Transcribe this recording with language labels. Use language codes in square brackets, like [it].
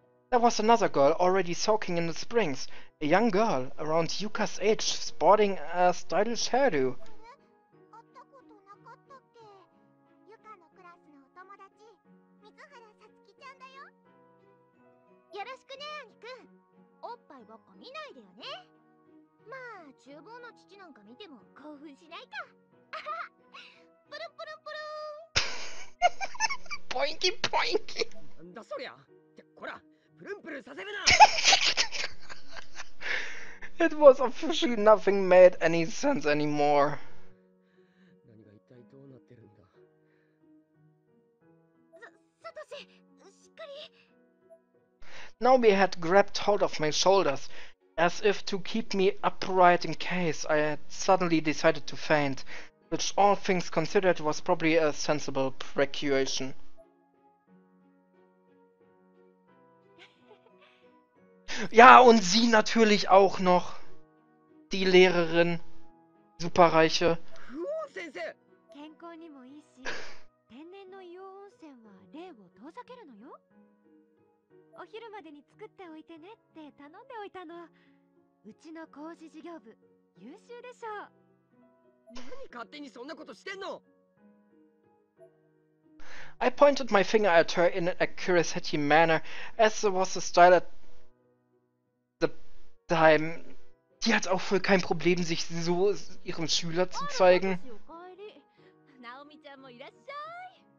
[en] There was another girl already soaking in the springs. A young girl, around Yuka's age, sporting a stylish hairdo. [ja] 会ったことなかったっけ。ユカのクラスのお友達、水原さつきちゃんだよ。よろしくね、兄くん。おっぱいばっか見ないでよね。まあ、厨房の父なんか見ても興奮しないか。あはは。プルンプルンプルン。 [en] Poinky poinky. [ja] なんだそりゃってこらプルンプルンさせるな [en] It was officially nothing made any sense anymore. [ja] 何が一体どうなってるんだサトシ、しっかり。 [en] Naomi had grabbed hold of my shoulders, as if to keep me upright in case I had suddenly decided to faint, which all things considered was probably a sensible precaution. [de] Ja, und sie natürlich auch noch. Die Lehrerin. Superreiche. [ja] 不王先生健康にもいいし、天然の硫黄温泉は霊を遠ざけるのよ。お昼までに作っておいてねって頼んでおいたの。うちの工事事業部、優秀でしょう。何勝手にそんなことしてんの [en] I pointed my finger at her in an accusatory manner, as was the style at the time. [de] Die hat auch wohl kein Problem, sich so ihrem Schüler zu zeigen. [ja] ナオミちゃんもいらっしゃい。